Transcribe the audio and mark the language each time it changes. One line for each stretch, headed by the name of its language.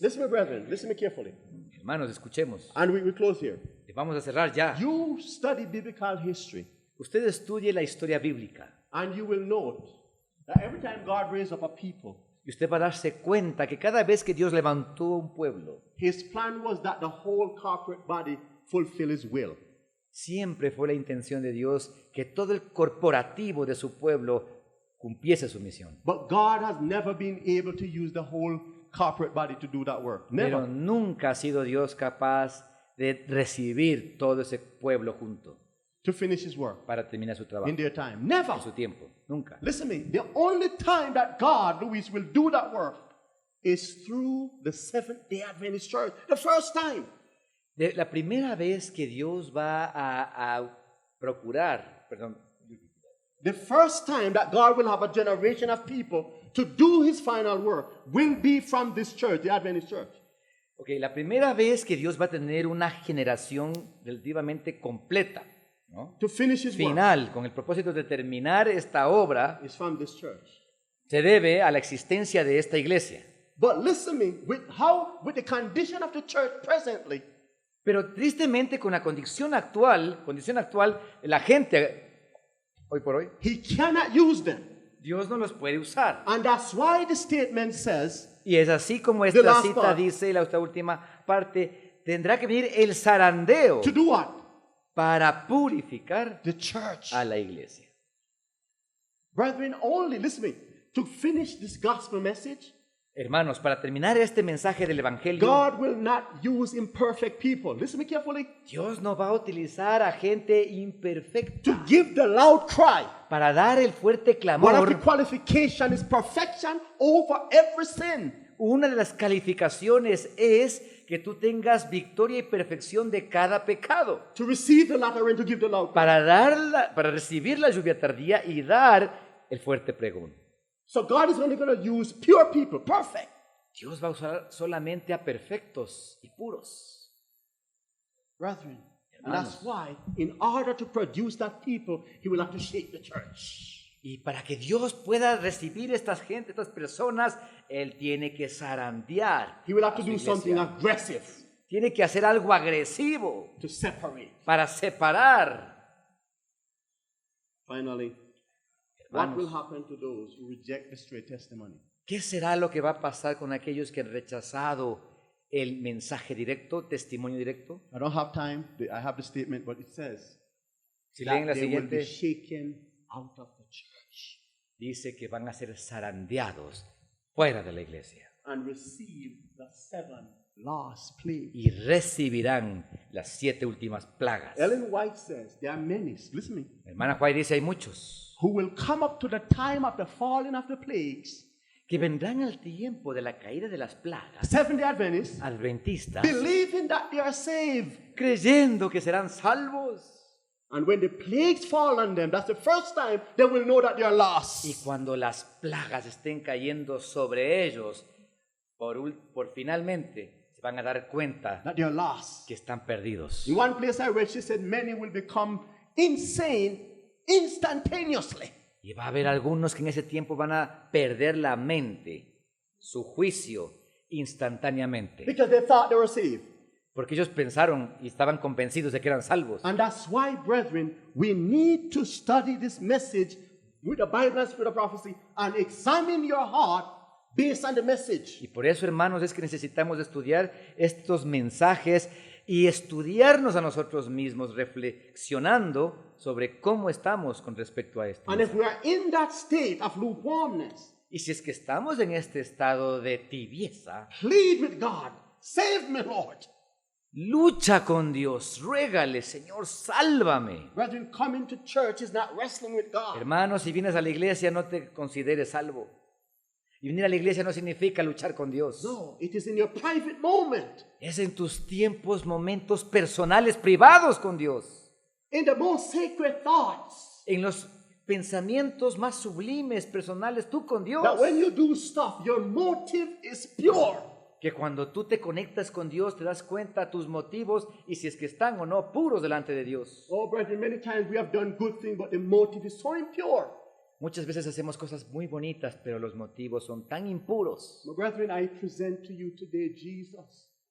English: Listen, my brethren, listen me carefully.
Spanish: Hermanos, escuchemos.
English: And we close here.
Spanish: Vamos a cerrar ya.
English: You study biblical history,
Spanish: Usted estudie la historia bíblica
English: and you will note that every time God raised up a people,
Spanish: y usted va a darse cuenta que cada vez que Dios levantó un pueblo,
English: His plan was that the whole corporate body fulfill His will.
Spanish: siempre fue la intención de Dios que todo el corporativo de su pueblo cumpliese su misión.
English: But God has never been able to use the whole corporate body to do that work.
Spanish: Pero
English: Never.
Spanish: nunca ha sido Dios capaz de recibir todo ese pueblo junto
English: To finish His work
Spanish: para terminar su trabajo
English: in their time. Never.
Spanish: en su tiempo. Nunca.
English: Listen to me. The only time that God, Luis, will do that work is through the Seventh-day Adventist Church. The first time.
Spanish: La primera vez que Dios va a procurar, perdón,
English: The first time that God will have a generation of people to do His final work will be from this church, the Adventist Church.
Spanish: ok, la primera vez que Dios va a tener una generación relativamente completa, ¿no?
English: To finish His work
Spanish: Final, con el propósito de terminar esta obra,
English: is from this church.
Spanish: se debe a la existencia de esta iglesia.
English: But listen to me, with the condition of the church presently,
Spanish: Pero tristemente con la condición actual, la gente hoy por hoy,
English: He cannot use them.
Spanish: Dios no los puede usar.
English: And that's why the statement says,
Spanish: Y es así como
English: The
Spanish: esta
English: last
Spanish: cita
English: part.
Spanish: dice, esta última parte, tendrá que venir el zarandeo
English: to do what?
Spanish: para purificar
English: The church.
Spanish: a la iglesia.
English: Brethren, only, listen to me, to finish this gospel message,
Spanish: Hermanos, para terminar este mensaje del Evangelio,
English: God will not use imperfect people. Listen to me carefully.
Spanish: Dios no va a utilizar a gente imperfecta
English: To give the loud cry.
Spanish: para dar el fuerte
English: One of the
Spanish: clamor.
English: qualifications is perfection over every sin.
Spanish: Una de las calificaciones es que tú tengas victoria y perfección de cada pecado.
English: To receive the latter and to give the loud cry.
Spanish: Para recibir la lluvia tardía y dar el fuerte pregón.
English: So God is only going to use pure people, perfect.
Spanish: Dios va a usar solamente a perfectos y puros.
English: Brethren, and
Spanish: Hermanos.
English: that's why, in order to produce that people, He will have to shake the church.
Spanish: Y para que Dios pueda recibir estas personas, Él tiene que zarandear.
English: He will have
Spanish: a
English: to
Spanish: su
English: do
Spanish: iglesia.
English: something aggressive
Spanish: Tiene que hacer algo agresivo
English: to separate.
Spanish: para separar.
English: Finally, what will
Spanish: Hermanos,
English: happen to those who reject the straight testimony?
Spanish: ¿qué será lo que va a pasar con aquellos que han rechazado el mensaje directo, testimonio directo?
English: I don't have time. I have the statement, but it says
Spanish: Si
English: that
Spanish: leen la
English: they will be
Spanish: siguiente,
English: shaken out of the church
Spanish: dice que van a ser zarandeados fuera de la iglesia
English: and receive the 7 last plagues.
Spanish: y recibirán las 7 últimas plagas.
English: Ellen White says there are many, listen to me,
Spanish: Hermana White dice, hay muchos
English: who will come up to the time of the falling of the plagues,
Spanish: que vendrán al tiempo de la caída de las plagas,
English: Seventh-day Adventists,
Spanish: adventistas,
English: believing that they are saved.
Spanish: creyendo que serán salvos.
English: And when the plagues fall on them, that's the first time they will know that they are lost.
Spanish: Y cuando las plagas estén cayendo sobre ellos, por finalmente se van a dar cuenta
English: That they are lost.
Spanish: que están perdidos.
English: In one place I read, she said, many will become insane instantaneously.
Spanish: Y va a haber algunos que en ese tiempo van a perder la mente, su juicio, instantáneamente.
English: Because they thought they were saved.
Spanish: Porque ellos pensaron y estaban convencidos de que eran salvos.
English: And that's why, brethren, we need to study this message with the Bible and Spirit of prophecy and examine your heart based on the message.
Spanish: Y por eso, hermanos, es que necesitamos estudiar estos mensajes y estudiarnos a nosotros mismos, reflexionando sobre cómo estamos con respecto a esto.
English: And if we are in that state of lukewarmness,
Spanish: Y si es que estamos en este estado de tibieza,
English: plead with God, save me, Lord.
Spanish: lucha con Dios, ruégale, Señor, sálvame.
English: Brethren, coming to church is not wrestling with God.
Spanish: Hermanos, si vienes a la iglesia, no te consideres salvo. Y venir a la iglesia no significa luchar con Dios.
English: No, it is in your private moment,
Spanish: Es en tus tiempos, momentos personales, privados con Dios.
English: in the most sacred thoughts,
Spanish: En los pensamientos más sublimes, personales, tú con Dios.
English: that when you do stuff, your motive is pure.
Spanish: Que cuando tú te conectas con Dios, te das cuenta tus motivos y si es que están o no puros delante de Dios.
English: Oh, brethren, many times we have done good things, but the motive is so impure.
Spanish: Muchas veces hacemos cosas muy bonitas, pero los motivos son tan impuros.
English: My brethren, I present to you today Jesus,